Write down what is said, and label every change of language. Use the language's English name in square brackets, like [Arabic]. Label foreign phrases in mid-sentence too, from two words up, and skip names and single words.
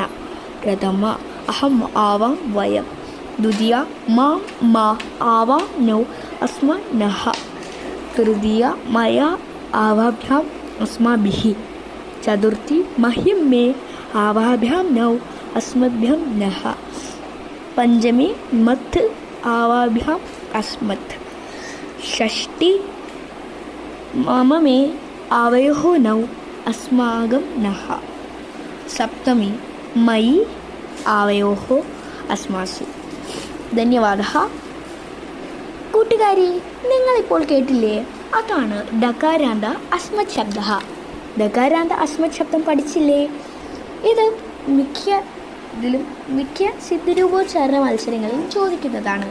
[Sanskrit] പ്രഥമ അഹം ആവാം വയം, ദ്വിതീയ മാം മാ ആവാം നൗ അസ്മ നഹ, തൃതീയ മയാ ആവാഭ്യാം അസ്മാഭിഃ, ചതുർത്ഥി മഹ്യം മേ ആവാഭ്യാം നൗ അസ്മഭ്യം നഹ, पंचमी मत् आवाभ्याम अस्मत्, षष्ठी मम मे आवयोः नौ अस्माकं नः, सप्तमी मयि आवयोः अस्मासु. [Malayalam] ധന്യവാദः. കൂട്ടുകാരി, നിങ്ങളിപ്പോൾ കേട്ടില്ലേ? അതാണ് ഡകാരാന്ത അസ്മത് ശബ്ദ. ഡകാരാന്ത അസ്മത് ശബ്ദം പഠിച്ചില്ലേ? ഇത് മിക്ക സിദ്ധരൂപോച്ചാരണ മത്സരങ്ങളിലും ചോദിക്കുന്നതാണ്.